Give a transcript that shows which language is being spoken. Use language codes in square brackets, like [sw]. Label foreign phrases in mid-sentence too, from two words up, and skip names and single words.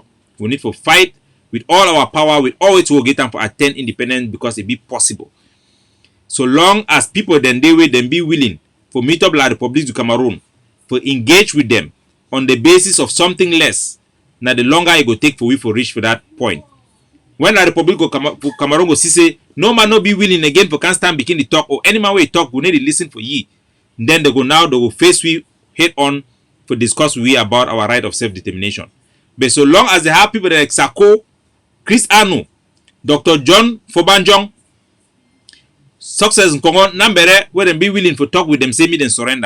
[wes] We need to fight with all our power, with all it will get them for attain independence because it be possible. So long as people then they will then be willing for meet up La République du Cameroun, for engage with them on the basis of something less. Now the longer it go take for we for reach for that point. When La République du Cameroun go see say no man no be willing again for can stand begin the talk or any man way talk we need to listen for ye. Then they go face we head on for discuss we about our right of self-determination. But so long as they have people like Sako, Chris Anu, Dr. John Fobanjong, Success in Congo, Nambere, where they be willing to talk with them, say me then surrender.